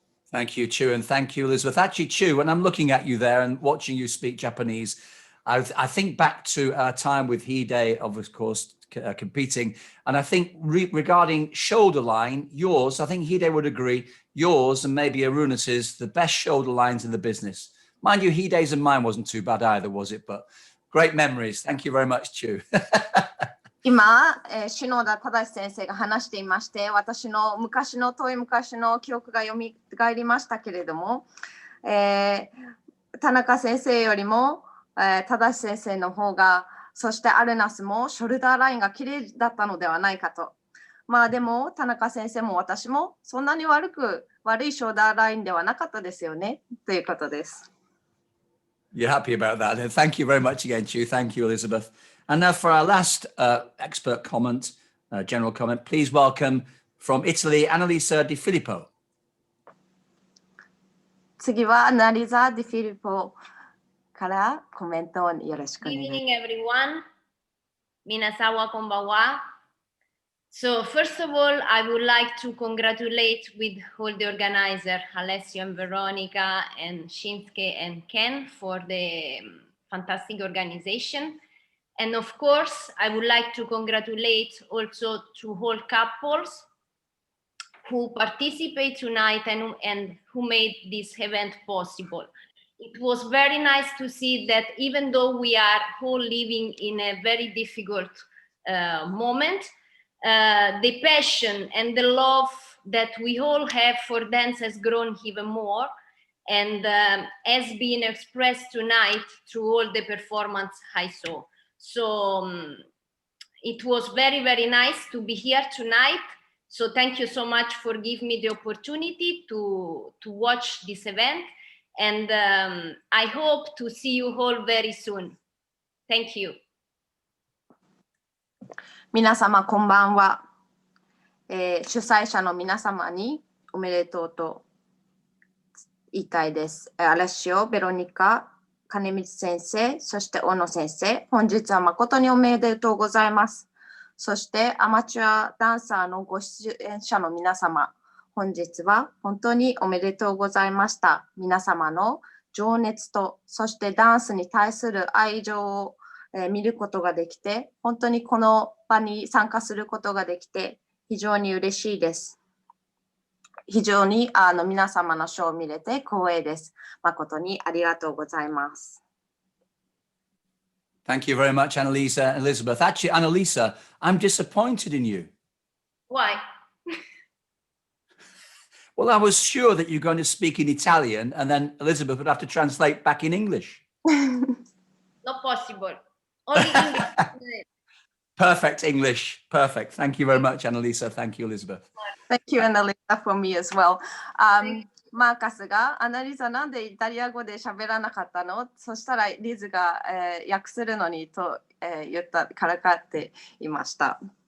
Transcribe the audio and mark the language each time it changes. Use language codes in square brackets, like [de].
[en] Thank you, Chu, and thank you, Elizabeth. Actually, Chu, when I'm looking at you there and watching you speak Japanese, I think back to our time with Hide, of course, competing. And I think regarding shoulder line, yours, I think Hide would agree, yours and maybe Aruna's the best shoulder lines in the business. Mind you, Hide's and mine wasn't too bad either, was it? But great memories. Thank you very much, Chu. [ja] 今、篠田正先生が話していまして、私の遠い昔の記憶が蘇りましたけれども、田中先生よりも、正先生の方が、そしてアルナスもショルダーラインが綺麗だったのではないかと。まあでも、田中先生も私もそんなに悪いショルダーラインではなかったですよね、ということです。 [en] You're happy about that. And thank you very much again, Chu. Thank you, Elizabeth. And now for our last expert comment, general comment, please welcome from Italy, Annalisa Di Filippo. [ja] 次はアナリザ・ディフィリポからコメントをよろしくお願いします。 [en] Good evening, everyone. [ja] Minasan wa konbanwa. [en] So first of all, I would like to congratulate with all the organizers, Alessio and Veronica and Shinsuke and Ken for the fantastic organization. And of course, I would like to congratulate also to all couples who participate tonight and who made this event possible. It was very nice to see that even though we are all living in a very difficult moment, the passion and the love that we all have for dance has grown even more and has been expressed tonight through all the performance I saw. So it was very, very nice to be here tonight. So thank you so much for giving me the opportunity to watch this event. And I hope to see you all very soon. Thank you. [ja] 皆様こんばんは、主催者の皆様におめでとうと言いたいです。アレッシオ、ベロニカ、金光先生、そして小野先生、本日は誠におめでとうございます。そしてアマチュアダンサーのご出演者の皆様、本日は本当におめでとうございました。皆様の情熱と、そしてダンスに対する愛情を見ることができて、本当にこの場に参加することができて、非常に嬉しいです。非常に皆様のショーを見れて光栄です。誠にありがとうございます。 [en] Thank you very much, Annalisa and Elizabeth. Actually, Annalisa, I'm disappointed in you. Why? Well, I was sure that you're going to speak in Italian and then Elizabeth would have to translate back in English. Not possible. Only English. Perfect English. Perfect. Thank you very much, Annalisa. Thank you, Elizabeth. Thank you, Annalisa, for me as well. [ja] マーカスがアナリザなんでイタリア語で喋らなかったの？そしたらリズが、訳するのにと、言ったからかっていました。